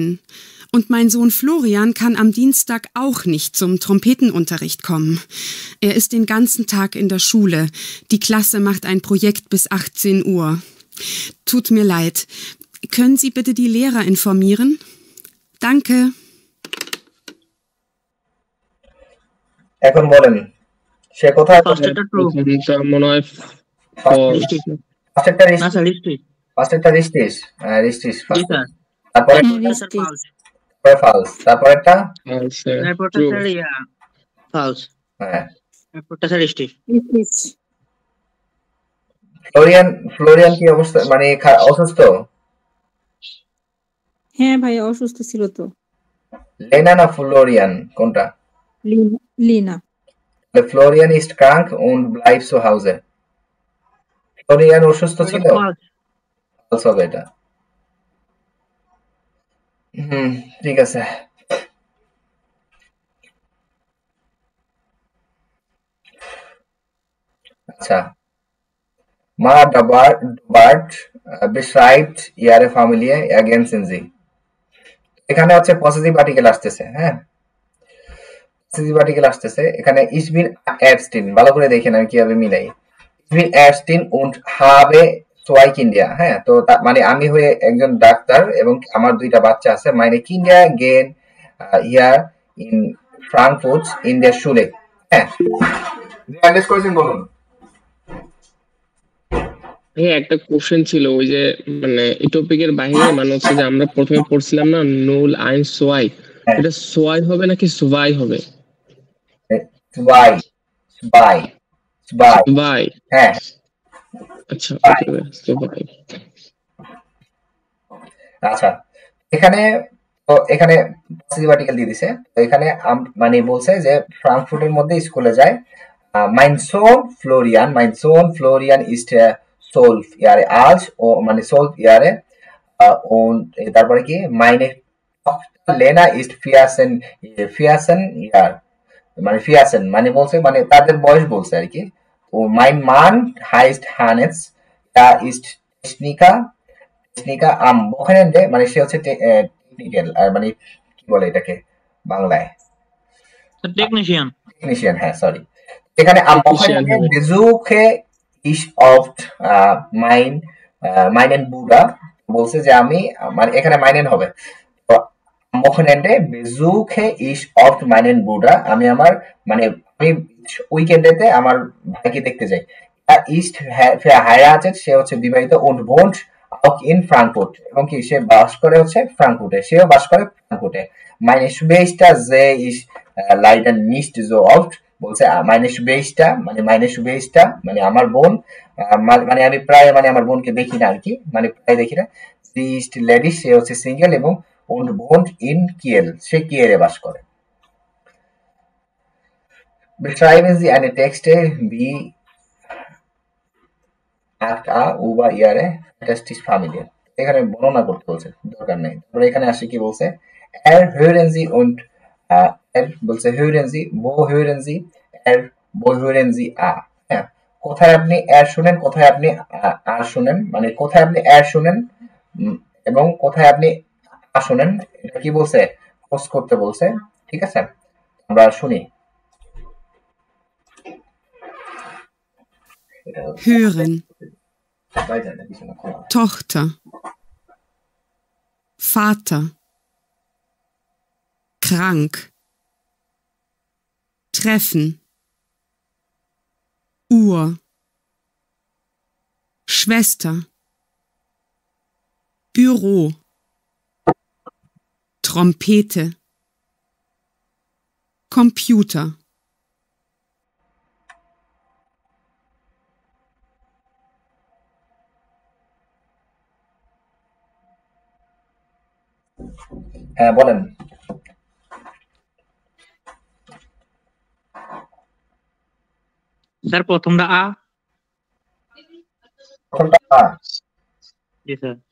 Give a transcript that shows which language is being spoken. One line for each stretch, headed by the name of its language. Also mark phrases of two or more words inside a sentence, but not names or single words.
German: Und mein Sohn Florian kann am Dienstag auch nicht zum Trompetenunterricht kommen. Er ist den ganzen Tag in der Schule. Die Klasse macht ein Projekt bis 18 Uhr. Tut mir leid. Können Sie bitte die Lehrer informieren? Danke.
Bangla: এখন বলেন সে কোথায় প্রথমটা মনে হয় ফার্স্টেরটা রিস্টিস তারপরে ফালস তারপরেরটা ফালস হ্যাঁ রিস্টিস ফ্লোরিয়ান কি অবস্থা, মানে অসুস্থ? হ্যাঁ ভাই অসুস্থ ছিল তো। লেনা না ফ্লোরিয়ান কোনটা? লিনা।
German: ফ্লোরিয়ান ist krank und bleibt zu Hause.
Bangla: ফ্লোরিয়ান অসুস্থ ছিল, ফালস হবে এটা। ঠিক আছে। আচ্ছা, মা
German: Dobart beschreibt ihre Familie ergänzen sie.
Bangla: এখানে হচ্ছে
English: possessive article
Bangla: আসতেছে, হ্যাঁ
English: possessive article
Bangla: আসতেছে এখানে।
German: ich bin Ärztin,
Bangla: ভালো করে দেখেন আমি কিভাবে মিলাই।
German: ich bin Ärztin und habe zwei Kinder,
Bangla: হ্যাঁ তো মানে আমি হয়ে একজন ডাক্তার এবং আমার দুইটা বাচ্চা আছে।
German: meine Kinder gehen hier in Frankfurt in der Schule,
Bangla: হ্যাঁ আন্ডারস্ট্যান্ড করেছেন বলুন। একটা কোশ্চেন ছিল ওই যে মানে এই টপিকের বাইরে, মানে হচ্ছে যে আমরা প্রথমে পড়ছিলাম না নুল আইন সোয়াই, এটা সোয়াই হবে নাকি সোয়াই হবে? সোয়াই সোয়াই সোয়াই, হ্যাঁ আচ্ছা সোয়াই। আচ্ছা এখানে তো এখানে
English: possessive article
Bangla: দিয়ে দিছে। তো এখানে মানে বলছে যে ফ্রাঙ্কফুর্টের মধ্যে স্কুলে যায়।
German: mein Sohn Florian ist 12 Jahre alt, মানে 12 Jahre, und
Bangla: তারপরে কি
German: meine Tochter Lena ist 14 Jahre,
Bangla: মানে 14 মানে বলছে মানে তাদের বয়স বলছে আর কি।
German: ও mein Mann heißt Hannes, er ist Techniker am Wochenende,
Bangla: মানে সে হচ্ছে টেকনিক্যাল, মানে কি বলে এটাকে বাংলায়? টেকনিশিয়ান, হ্যাঁ সরি।
German: এখানে am Wochenende besuche ich oft meinen Bruder,
Bangla: বলছে যে আমি মানে এখানে meinen হবে।
German: তো am Wochenende besuche ich oft meinen Bruder,
Bangla: আমি আমার মানে আমি উইকেন্ডেতে আমার ভাইকে দেখতে যাই।
German: er ist verheiratet,
Bangla: সে হচ্ছে বিবাহিত,
German: und wohnt auch in Frankfurt,
Bangla: এবং কি সে বাস করে হচ্ছে ফ্রাঙ্কফুর্টে, সেও বাস করে ফ্রাঙ্কফুর্টে।
German: meine Schwester sehe ich leider nicht so oft,
Bangla: বলছে
German: meine Schwester
Bangla: মানে আমার বোন, মানে আমি প্রায় মানে আমার বোনকে দেখি না আর কি, মানে প্রায় দেখি না।
German: sie ist ledig,
Bangla: সে হচ্ছে সিঙ্গেল, এবং
German: und wohnt in Kiel,
Bangla: সে কিয়েলে বাস করে।
German: beschreiben Sie eine Texte wie über ihre fantastische Familie,
Bangla: এখানে বর্ণনা করতে বলছে, দরকার নেই। তারপরে এখানে আসে কি বলছে,
German: hören Sie und
Bangla: বলছে
German: hören Sie, wo hören Sie, wo hören Sie
Bangla: হ্যাঁ কোথায় আপনি শুনেন, কোথায় আপনি শুনেন, মানে কোথায় আপনি শুনেন এবং কোথায় আপনি শুনেন, এটা কি বলছে, ক্রস করতে বলছে। ঠিক আছে, আমরা শুনি।
German: Hören. Tochter. Vater. Krank. Treffen. Uhr. Schwester. Büro. Trompete. Computer.
Bangla: হ্যাঁ বলেন। স্যার প্রথমটা জি স্যার।